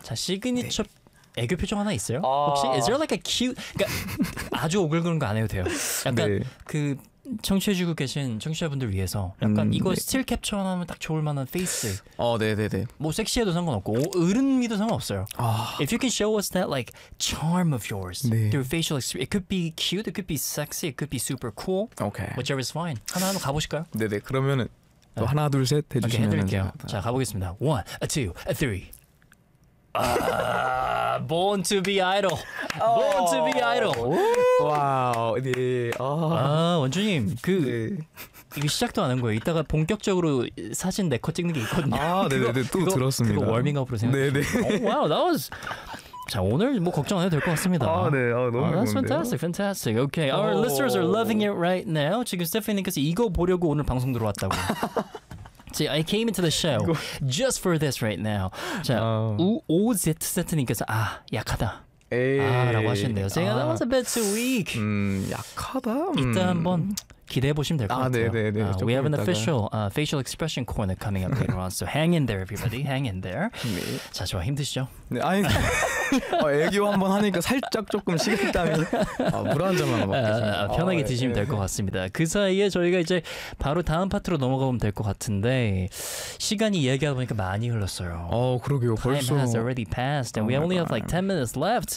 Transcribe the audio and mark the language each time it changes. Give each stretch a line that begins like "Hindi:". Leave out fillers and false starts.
Korean: 자 시그니처 네. 애교 표정 하나 있어요? 아~ 혹시
English: is there like a cute?
Korean: 그러니까 아주 오글거리는 거 안 해도 돼요. 약간 네. 그 청취해주고 계신 청취자분들 위해서 약간 이거 네. 스틸 캡처 하면 딱 좋을 만한 페이스. 어, 네. 뭐 섹시해도 상관없고 어른미도 상관없어요. 아.
English: If you can show us that like charm of yours
Korean: 네.
English: through facial expression, it could be cute, it could be sexy, it could be super cool. Okay. Whichever is fine.
Korean: 하나 한번 가보실까요? 네. 그러면은 또 네. 하나 둘 셋 해주시면 오케이, 해드릴게요. 자 가보겠습니다.
English: One, a two, a three. born to be idol. Born to be idol.
Korean: 와우. 네. 아, 원주님. 그 이게 시작도 안 한 거예요. 이따가 본격적으로 사진 내 거 찍는 게 있거든요. 아, 네. 또 들었습니다. 그거 워밍업으로 생각. 네. 와우.
English: That was
Korean: 자, 오늘 뭐 걱정 안 해도 될 것 같습니다. 아, 네. 아, 너무 좋네요.
English: That's fantastic. Fantastic. Okay. Our listeners are loving it right now.
Korean: 지금 스테피님께서 이거 보려고 오늘 방송 들어왔다고.
English: See, I came into the show just for this right now.
Korean: 자, OZZ님께서 아, 약하다. 아라고 하셨네요. 제가
English: that was a bit too weak.
Korean: 약하다. 이따 한번 기대해 보시면 될 것 같아요. 네.
English: We have an official facial expression corner coming up later on. So hang in there, everybody. Hang in there.
Korean: 네. 자, 좋아. 힘드시죠? 네, 아니. 애교 한번 하니까 살짝 조금 식은땀이 물 한 잔만 먹겠습니다. 편하게 드시면 될 것 같습니다. 그 사이에 저희가 이제 바로 다음 파트로 넘어가면 될 것 같은데 시간이 얘기하다 보니까 많이 흘렀어요. 그러게요.
English: Time
Korean: 벌써
English: has already passed and we only have like 10 minutes left.